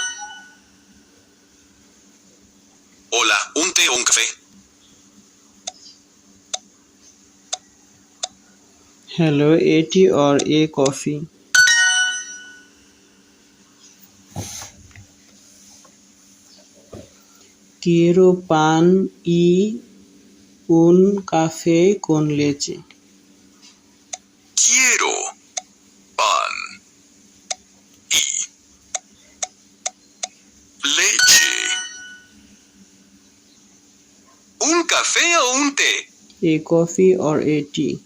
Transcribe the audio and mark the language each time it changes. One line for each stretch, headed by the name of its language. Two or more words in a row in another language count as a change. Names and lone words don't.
Spanish: Hola, ¿un té o un café?
English: hello a tea और a coffee.
Spanish: quiero pan y un café con leche। Quiero pan y leche. ¿Un café o un té?
English: a coffee और a tea.